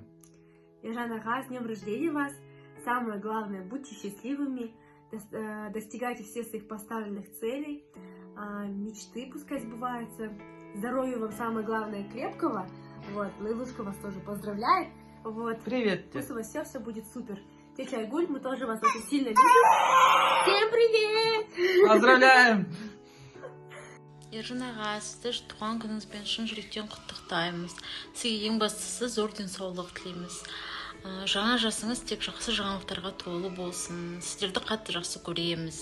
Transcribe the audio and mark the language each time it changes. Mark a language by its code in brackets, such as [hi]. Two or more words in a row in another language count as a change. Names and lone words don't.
[ru] Ержан аға, с днем рождения вас. Самое главное, будьте счастливыми, достигайте всех своих поставленных целей, мечты пускай сбываются. Здоровья вам самое главное, крепкого. Вот, Лейлушка вас тоже поздравляет. Вот. Привет. Пусть у вас все будет супер. Тетя Айгуль, мы тоже вас очень сильно любим. Всем привет! Поздравляем! [kk] Ержан аға, сізді туған күніңізбен шын жүректен құттықтаймыз. Сізге ең бастысы зор денсаулық тілейміз. Жаңа жасыңыз тек жақсы жаңалықтарға толы болсын. Сіздерді қатты жақсы көреміз.